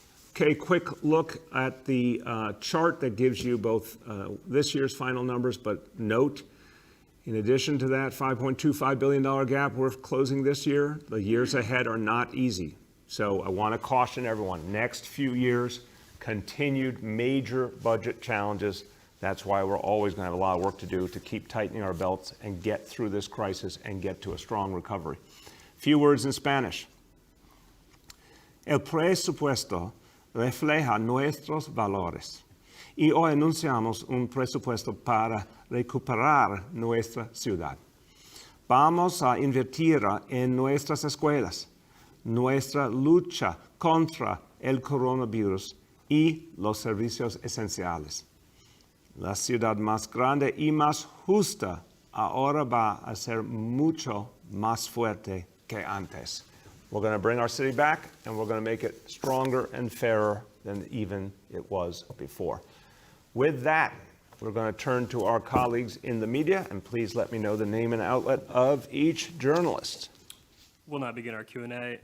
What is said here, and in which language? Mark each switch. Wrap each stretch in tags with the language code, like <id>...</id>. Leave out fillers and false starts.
<en>Okay, quick look at the chart that gives you both this year's final numbers, but note, in addition to that $5.25 billion gap we're closing this year, the years ahead are not easy. So I want to caution everyone, next few years, continued major budget challenges. That's why we're always going to have a lot of work to do to keep tightening our belts and get through this crisis and get to a strong recovery. Few words in Spanish.</en> <es>El presupuesto refleja nuestros valores y hoy anunciamos un presupuesto para recuperar nuestra ciudad. Vamos a invertir en nuestras escuelas, nuestra lucha contra el coronavirus y los servicios esenciales. La ciudad más grande y más justa ahora va a ser mucho más fuerte que antes.</es> <en>We're going to bring our city back, and we're going to make it stronger and fairer than even it was before. With that, we're going to turn to our colleagues in the media, and please let me know the name and outlet of each journalist. We'll now begin our Q&A.</en>